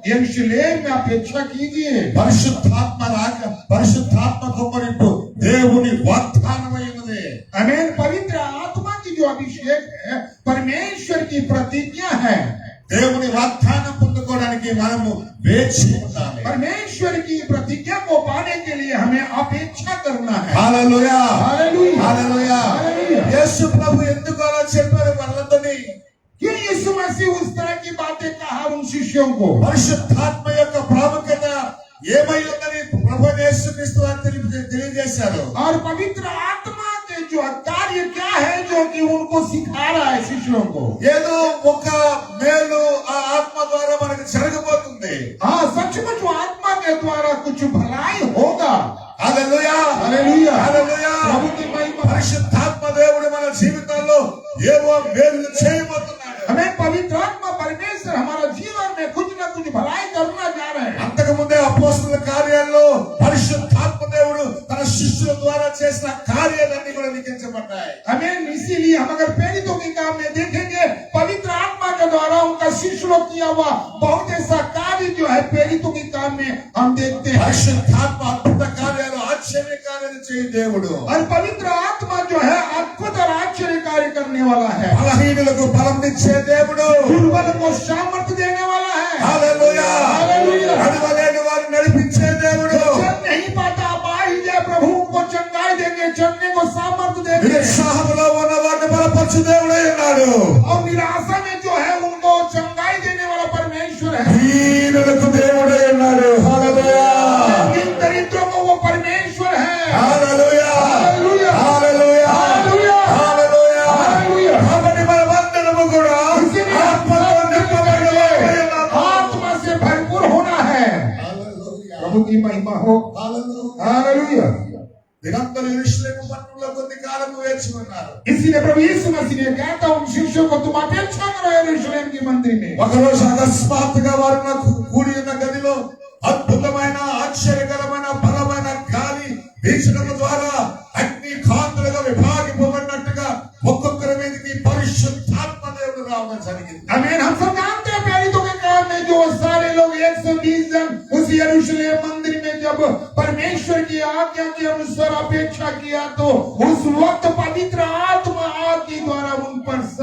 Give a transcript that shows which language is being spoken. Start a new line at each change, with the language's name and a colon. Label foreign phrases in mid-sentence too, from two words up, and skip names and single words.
Hindi: यरूशलेम में अपेक्षा कीजिए।
Telugu: పరిశుద్ధాత్మ కుమ్మరింపు దేవుని వాగ్దానమై ఉన్నది.
Hindi: आमीन। पवित्र आत्मा की जो अभिषेक है परमेश्वर की प्रतिज्ञा है।
Telugu: దేవుని వాగ్దానం పొందుకోవడానికి మనము వేచి ఉండాలి.
Hindi: परमेश्वर की प्रतिज्ञा को पाने के लिए हमें अपेक्षा करना है।
Telugu: హల్లెలూయా,
Hindi: हालेलुया,
Telugu: హల్లెలూయా.
Hindi: हालेलुया।
Telugu: యేసు ప్రభు ఎందుకు అలా చెప్పారు వాళ్ళతోని?
Hindi: क्यों यीशु मसीह उस तरह की बातें कहा उन शिष्यों को?
Telugu: పరిశుద్ధాత్మ యొక్క ప్రాముఖ్యత ఏమై ఉందని ప్రభు యేసుక్రీస్తు వారు తెలియజేశారు.
Hindi: और पवित्र आत्मा के जो कार्य क्या है जो कि उनको सिखा रहा है शिष्यों को?
Telugu: ఏదో ఒక మేలు ఆ ఆత్మ ద్వారా మనకు జరగబోతుంది.
Hindi: हाँ, सचमुच वो आत्मा के द्वारा कुछ भलाई होगा।
Telugu: హల్లెలూయా,
Hindi: हालेलुया,
Telugu: హల్లెలూయా.
Hindi: प्रभु की महिमा।
Telugu: పరిశుద్ధాత్మ దేవుడు మన జీవితాల్లో ఏవో మేలు చేయబోతున్నాడు.
Hindi: हमें पवित्र आत्मा परमेश्वर हमारा जीवन में कुछ न कुछ भलाई करना जा रहे हैं।
Telugu: అంతకు ముందే అపోస్తలుల కార్యాల్లో పరిశుద్ధాత్మ దేవుడు తన శిష్యుల ద్వారా చేసిన కార్యాలన్నీ కూడా లిఖించబడ్డాయి.
Hindi: हमें इसीलिए हम अगर प्रेरितों के काम में देखेंगे पवित्र आत्मा के द्वारा उनका शिष्यों किया हुआ बहुत ऐसा कार्य जो है प्रेरितों के काम में हम देखते हैं।
Telugu: పరిశుద్ధాత్మ అద్భుత కార్యాలు ఆశ్చర్య కార్యాలు చేయ దేవుడు.
Hindi: और पवित्र आत्मा जो है अद्भुत और आश्चर्य कार्य करने वाला है।
Telugu: బలహీనులకు బలమిచ్చే దేవుడు.
Hindi: दुर्बल को सामर्थ्य देने वाला है।
Telugu: హల్లెలూయా,
Hindi: हालेलुया।
Telugu: నడవలేని వారిని నడిపించే దేవుడు.
Hindi: चल नहीं पाता आप आ ही जाए, प्रभु उनको चंगाई देंगे, चलने को सामर्थ्य देंगे।
Telugu: నిరుత్సాహంలో ఉన్న వారిని బలపరచు దేవుడై ఉన్నాడు.
Hindi: और निराशा में जो है उनको चंगाई देने वाला परमेश्वर है।
Telugu: దీనులకు దేవుడై ఉన్నాడు. హల్లెలూయా,
Hindi: जिन दरिद्रों को वो परमेश्वर है।
Telugu: హల్లెలూయా,
Hindi: हालेलुया,
Telugu: హల్లెలూయా,
Hindi: हालेलुया,
Telugu: హల్లెలూయా.
Hindi: हालेलुया।
Telugu: కాబట్టి మనమందరము కూడా
Hindi: इसीलिए
Telugu: ఆత్మతో నింపబడిన వారమై ఉన్నాము.
Hindi: आत्मा से भरपूर होना है।
Telugu: హల్లెలూయా,
Hindi: प्रभु की महिमा हो।
Telugu: హల్లెలూయా.
Hindi: हालेलुया।
Telugu: దిగంతలు యెరూషలేము పట్టణంలో కొద్ది కాలం వేచి ఉన్నారు.
Hindi: इसीलिए प्रभु यीशु मसीह ने कहता उन शिष्यों को तुम अपेक्षा करो यरूशलेम की मंदिर में।
Telugu: ఒకరోజు అకస్మాత్తుగా వారు కూడి ఉన్న గదిలో అద్భుతమైన ఆశ్చర్యకరమైన బలమైన గాలి వీచడం ద్వారా అగ్ని కాంతులుగా విభాగింపబడినట్టుగా ఒక్కొక్కరి మీదకి పరిశుద్ధాత్మ దేవుడు రావడం జరిగింది.
Hindi: आमीन। हम सब जानते हैं प्रेरितों के काम में जो सारे लोग 120 जन उस यरूशलेम मंदिर में जब परमेश्वर की आज्ञा के अनुसार अपेक्षा किया तो उस वक्त पवित्र आत्मा आदि द्वारा उन पर सब